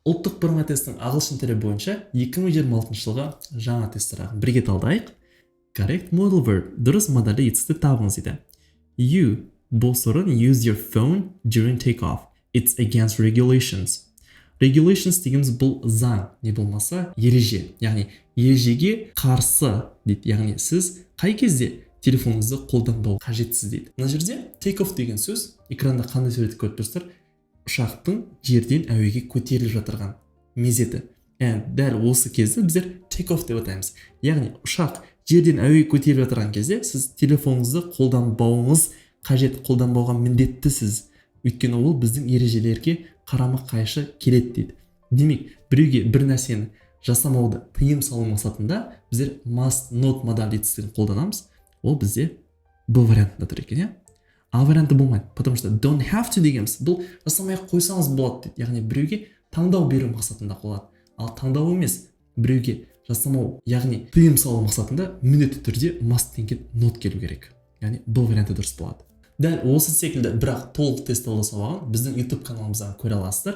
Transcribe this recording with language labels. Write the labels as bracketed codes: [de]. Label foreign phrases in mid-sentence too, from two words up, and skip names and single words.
[kk] Ұлттық бірыңғай тесттің ағылшын тілі бойынша 2026 жылға жаңа тест сұрағын бірге талдайық. [en] Correct modal verb. [kk] Дұрыс модальді етістікті табыңыз дейді. [en] You [kk] бұл сұрын [en] use your phone during takeoff. It's against regulations. [kk] Regulations дегеніміз бұл заң, не болмаса ереже. Яғни ережеге қарсы дейді. Яғни сіз қай кезде телефоныңызды қолданбау қажетсіз дейді. Мына жерде [en] take off [kk] деген сөз экранда қандай суретті көріп тұрсыздар? Ұшақтың жерден әуеге көтеріліп жатырған мезеті. Дәл осы кезде біздер [en] take off [kk] деп атаймыз. Яғни ұшақ жерден әуеге көтеріліп жатырған кезде сіз телефоныңызды қолданбауыңыз қажет, қолданбауға міндеттісіз. Өйткені ол біздің ережелерге қарама қайшы келеді дейді. Демек, біреуге бір нәрсені жасамауды тыйым салу мақсатында біздер [en] must not [kk] модаль етістігін қолданамыз. Ол бізде Б вариантында тұр екен, А варианты болмайды. [ru] Потому что [en] don't have to [kk] дегеніміз бұл жасамай қойсаңыз болады дейді. Яғни біреуге таңдау беру мақсатында қолданады. Ал таңдау емес, біреуге жасамау, яғни тыйым салу мақсатында міндетті түрде must деген not келу керек. Яғни Б варианты дұрыс болады. Дәл осы секілді, бірақ толық тест талдау сабағын біздің YouTube каналымыздан көре аласыздар.